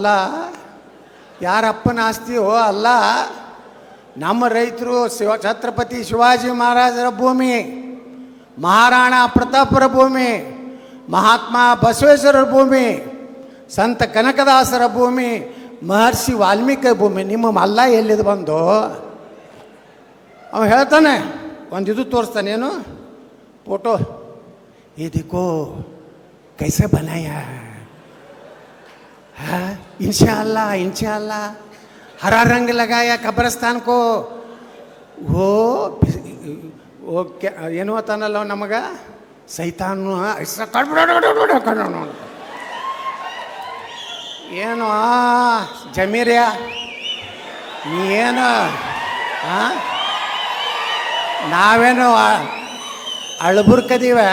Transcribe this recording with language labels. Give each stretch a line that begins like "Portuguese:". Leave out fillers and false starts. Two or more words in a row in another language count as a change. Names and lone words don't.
Kannada: ಯಾರಪ್ಪನ ಆಸ್ತಿಯೋ ಅಲ್ಲ, ನಮ್ಮ ರೈತರು ಛತ್ರಪತಿ ಶಿವಾಜಿ ಮಹಾರಾಜರ ಭೂಮಿ, ಮಹಾರಾಣ ಪ್ರತಾಪರ ಭೂಮಿ, ಮಹಾತ್ಮ ಬಸವೇಶ್ವರರ ಭೂಮಿ, ಸಂತ ಕನಕದಾಸರ ಭೂಮಿ, ಮಹರ್ಷಿ ವಾಲ್ಮೀಕಿ ಭೂಮಿ. ನಿಮ್ಮ ಅಲ್ಲ ಎಲ್ಲಿದು ಬಂದು? ಅವ ಹೇಳ್ತಾನೆ, ಒಂದು ಇದು ತೋರಿಸ್ತಾನೆ, ಏನು ಫೋಟೋ, ಇದಕ್ಕೋ
Hindi: कैसे बनाया, हाँ इंशाअल्लाह हरा रंग लगाया कब्रस्तान को. वो क्या
Kannada: ಏನು ಅಂತಾನಲ್ಲ ನಮಗ ಸೈತಾನು ಏನು ಜಮೀರ್ಯ ನೀನು ನಾವೇನು ಅಳಬುರ್ಕದೀವ?